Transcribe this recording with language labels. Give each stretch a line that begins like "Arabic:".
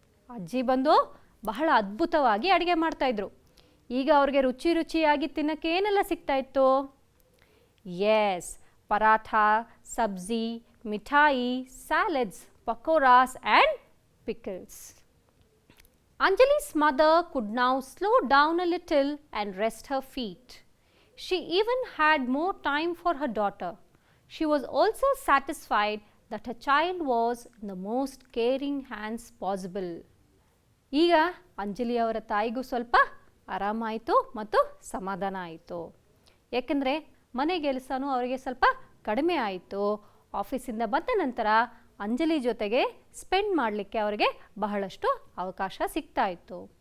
Kannada: ಅಜ್ಜಿ ಬಂದು ಬಹಳ ಅದ್ಭುತವಾಗಿ ಅಡುಗೆ ಮಾಡ್ತಾಯಿದ್ರು. ಈಗ ಅವ್ರಿಗೆ ರುಚಿಯಾಗಿ ತಿನ್ನೋಕ್ಕೆ ಏನೆಲ್ಲ ಸಿಗ್ತಾಯಿತ್ತು? ಎಸ್, ಪರಾಠ, ಸಬ್ಜಿ, ಮಿಠಾಯಿ, ಸ್ಯಾಲಡ್ಸ್, ಪಕೋರಾಸ್ and pickles.
English: Anjali's mother could now slow down a little and rest her feet. She even had more time for her daughter. She was also satisfied that her child was in the most caring hands possible.
Kannada: ಈಗ ಅಂಜಲಿ ಅವರ ತಾಯಿಗೂ ಸ್ವಲ್ಪ ಆರಾಮಾಯಿತು ಮತ್ತು ಸಮಾಧಾನ ಆಯಿತು. ಏಕೆಂದರೆ ಮನೆ ಕೆಲಸನೂ ಅವರಿಗೆ ಸ್ವಲ್ಪ ಕಡಿಮೆ ಆಯಿತು. ಆಫೀಸಿಂದ ಬಂದ ನಂತರ ಅಂಜಲಿ ಜೊತೆಗೆ ಸ್ಪೆಂಡ್ ಮಾಡಲಿಕ್ಕೆ ಅವರಿಗೆ ಬಹಳಷ್ಟು ಅವಕಾಶ ಸಿಗ್ತಾ ಇತ್ತು.